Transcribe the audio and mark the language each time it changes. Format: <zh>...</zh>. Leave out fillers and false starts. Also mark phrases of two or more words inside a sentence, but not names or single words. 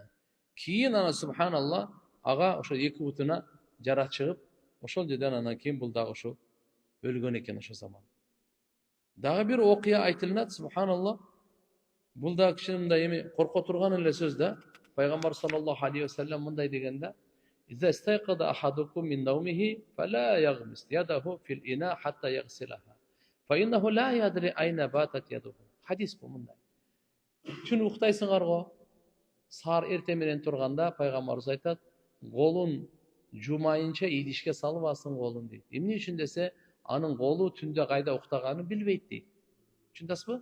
<ky>Кийин ана субханалла ага ошо 2 бутуна жара чыгып, ошол жерден анан кийин бул дагы ошо өлгөн экен ошо заман. Дагы бир окуя айтылат, субханалла. Бул да кичине мындай эми корко турган эле сөз да. Пайгамбар</ky> <ar>صلى الله عليه وسلم</ar> <ky>мындай дегенде,</ky> <ar>"إذا استيقظ أحدكم من نومه فلا يغمس يده في الإناء حتى يغسلها. فإنه لا يدري أين باتت يده."</ar> <ky>Hadis бул мындай. Түн уктайсыңар го, саар эрте менен турганда пайгамбарыбыз айтат, "Колун жумайынча идишке салбасын колун" дейт. Эмне үчүн десе, анын колу түндө кайда уктаганын билбейт дейт. Түшүндүңүзбү?</ky>